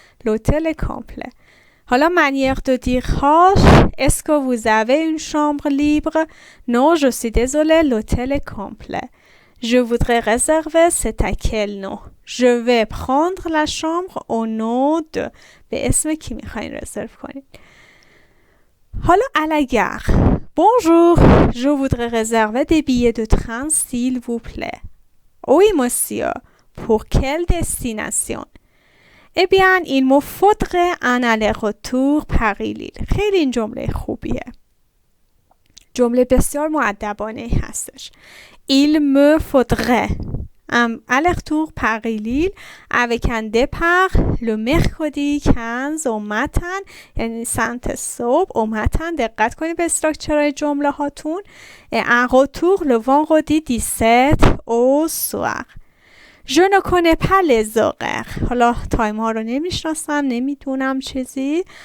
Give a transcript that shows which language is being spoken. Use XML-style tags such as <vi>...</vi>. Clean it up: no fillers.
<fr>L'hôtel est complet.</fr> <fa>حالا</fa> <fr>manière de dire</fr> <fa>هاش:</fa> <fr>Est-ce que vous avez une chambre libre? Non, je suis désolée, l'hôtel est complet. Je voudrais réserver, c'est à quel nom? Je vais prendre la chambre au nom de.</fr> <fa>به اسم کی میخواین رزرو کنید؟ حالا</fa> <fr>à la gare. Bonjour, je voudrais réserver des billets de train s'il vous plaît. Oui, monsieur. Pour quelle destination? Eh bien, il me faudrait un aller-retour Paris-Lille.</fr> <fa>خیلی این جمله خوبیه. جمله بسیار مؤدبانه هستش.</fa> <fr>Il me faudrait un aller-retour Paris-Lille avec un départ le mercredi 15 au matin.</fr> <fa>یعنی سمت صبح</fa> <fr>au matin.</fr> <fa>دقت کنید به استراکچرهای جمله هاتون.</fa> <fr>Et un retour le vendredi 17 au soir. Je ne connais pas les horaires.</fr> <fa>حالا تایم ها رو نمیشناسم، نمیدونم چیزی.</fa>